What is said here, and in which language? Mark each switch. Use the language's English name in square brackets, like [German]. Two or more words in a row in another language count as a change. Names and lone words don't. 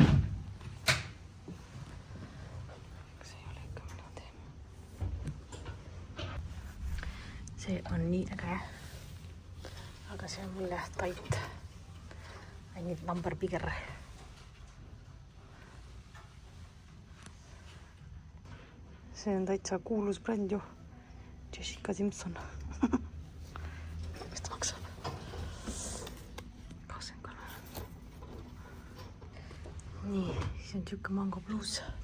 [Estonian] See ei ole ikka minu teema. See on nii äge. Aga see on mulle [English] tight. I need number bigger. [Estonian] See on täitsa kuulus bränd ju. Jessica Simpson. Mis ta maksab? 23. Nii, siis on tükk Mango Blues.